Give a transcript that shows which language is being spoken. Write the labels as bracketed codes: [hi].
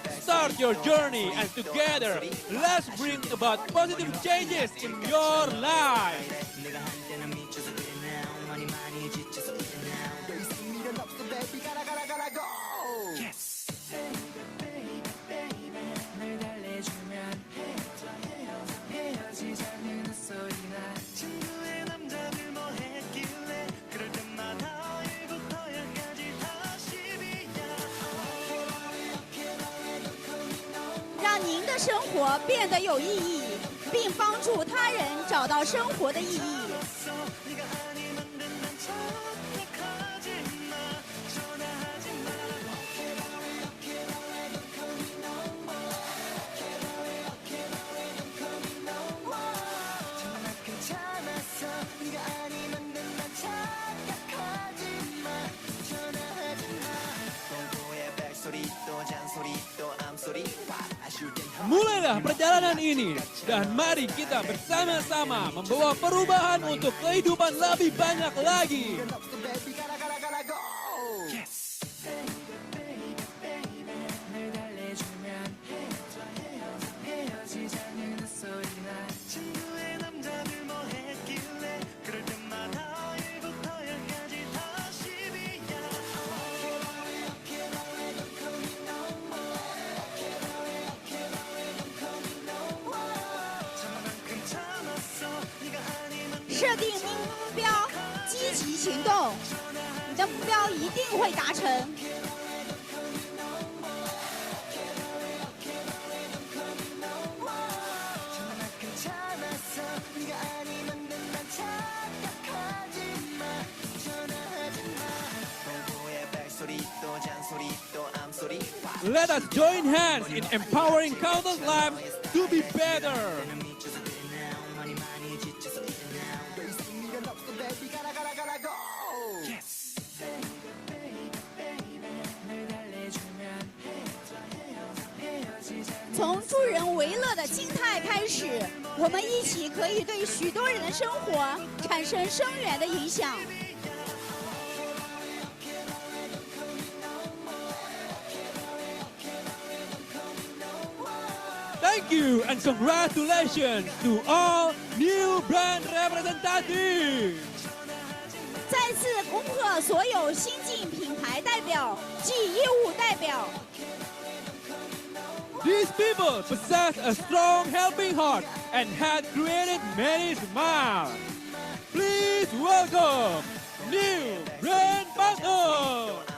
[en] Start your journey and together, let's bring about positive changes in your life. [ko] 내가 한때는 미쳐서 그래 now 많이 지쳐서 이래 now 더 이상 미련 없어 baby 가라 go yes 늘 달래주면 헤어지자는 소리나 친구의 남자들 뭐 했길래 그럴 때마다 1부터 10까지 다시 비야 [zh] 让您的生活变得有意义，并帮助他人找到生活的意义。 [ko] 네가 아니면 된단 착각하지 마 전화하지 마 저만큼 참았어 네가 아니면 된단 착각하지 마 전화하지 마 공포의 백소리 또 잔소리 또 암소리 아쉬울 땐 [id] Mulailah perjalanan ini dan mari kita bersama-sama membawa perubahan untuk kehidupan lebih banyak lagi. [ko] 없어 baby 가라 go yes 늘 달래주면 헤어지자는 소리나 친구의 남자들 뭐 했길래 그럴 때마다 1부터 10까지 다시 비야 저만큼 참았어 네가 아니면 [zh] 设定目标，积极行动，你的目标一定会达成。 [ko] 저만큼 참았어 네가 아니면 된단 착각하지 마 전화하지 마 공포의 백소리 또 잔소리 또 암소리 [en] Let us join hands in empowering countless lives to be better. [ko] 미쳐서 그래 now 많이 지쳐서 이래 now 더 이상 미련 없어 baby 가라 go yes 늘 달래주면 헤어지자 [zh] 从助人为乐的心态开始，我们一起可以对许多人的生活产生深远的影响。 [en] Thank Thank you and congratulations to all new brand representatives. [zh] 再次恭贺所有新晋品牌代表及业务代表。 [en] These people possess a strong helping heart and have created many smiles. Please welcome new brand partners.